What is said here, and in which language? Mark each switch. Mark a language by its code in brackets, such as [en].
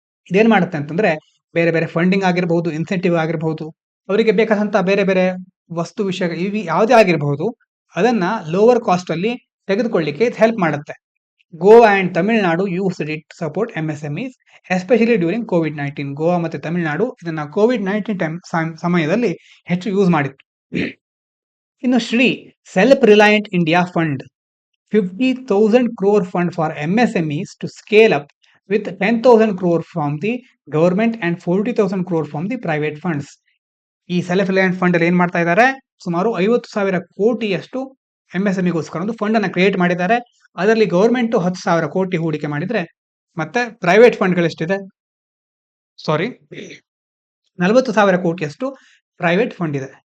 [kn] ಇದೇನ್ ಮಾಡುತ್ತೆ ಅಂತಂದ್ರೆ ಬೇರೆ ಬೇರೆ ಫಂಡಿಂಗ್ ಆಗಿರಬಹುದು, ಇನ್ಸೆಂಟಿವ್ ಆಗಿರಬಹುದು, ಅವರಿಗೆ ಬೇಕಾದಂತ ಬೇರೆ ಬೇರೆ ವಸ್ತು ವಿಷಯ ಇವಿ ಯಾವುದೇ ಆಗಿರಬಹುದು, ಅದನ್ನ ಲೋವರ್ ಕಾಸ್ಟ್ ಅಲ್ಲಿ ತೆಗೆದುಕೊಳ್ಳಿಕ್ಕೆ ಹೆಲ್ಪ್ ಮಾಡುತ್ತೆ. [en] Goa and Tamil Nadu used it support MSMEs especially during COVID-19. [kn] Goa ಮತ್ತೆ ತಮಿಳುನಾಡು ಇದನ್ನ COVID-19 ಸಮಯದಲ್ಲಿ ಹೆಚ್ಚು ಯೂಸ್ ಮಾಡಿತ್ತು. [en] ಇನ್ನು Shri self reliant India fund, 50,000 crore fund for MSMEs to scale up with 10,000 crore from the government and 40,000 crore from the private funds. [kn] ಈ self ರಿಲಯಂಟ್ fund ಅಲ್ಲಿ ಏನ್ ಮಾಡ್ತಾ ಇದ್ದಾರೆ? ಸುಮಾರು 50,000 ಕೋಟಿಯಷ್ಟು ಎಂಎಸ್ಎಂಇಗೋಸ್ಕರ ಒಂದು ಫಂಡ್ ಅನ್ನ ಕ್ರಿಯೇಟ್ ಮಾಡಿದ್ದಾರೆ. ಅದರಲ್ಲಿ ಗವರ್ಮೆಂಟ್ 10,000 ಕೋಟಿ ಹೂಡಿಕೆ ಮಾಡಿದ್ರೆ, ಮತ್ತೆ ಪ್ರೈವೇಟ್ ಫಂಡ್ಗಳು ಎಷ್ಟಿದೆ? 40,000 ಕೋಟಿಯಷ್ಟು ಪ್ರೈವೇಟ್ ಫಂಡ್ ಇದೆ.